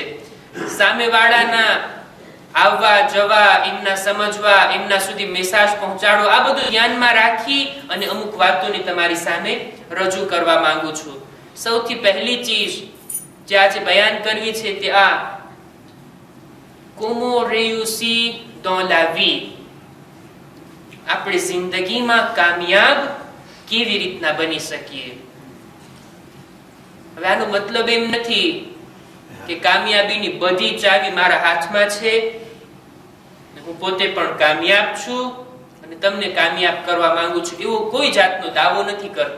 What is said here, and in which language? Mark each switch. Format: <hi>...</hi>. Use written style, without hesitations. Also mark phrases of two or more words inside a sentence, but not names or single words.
<gu>સામેવાળાના આવવા જવા, એમના સમજવા, એમના સુધી મેસેજ પહોંચાડો, આ બધું ધ્યાનમાં રાખી અને અમુક વાતોને તમારી સામે રજૂ કરવા માંગુ છું. સૌથી પહેલી ચીજ જે આજે બયાન કરવી છે તે આ</gu> <fr>comment réussir dans la vie.</fr> <gu>આપણે જિંદગીમાં કામયાબ કેવી રીતના બની શકીએ. હવે આનો મતલબ એમ નથી કે કામયાબીની બધી ચાવી મારા હાથમાં છે, હું પોતે પણ કામયાબ છું અને તમને કામયાબ કરવા માંગુ છું, એવો કોઈ જાતનો દાવો નથી કરતો.</gu>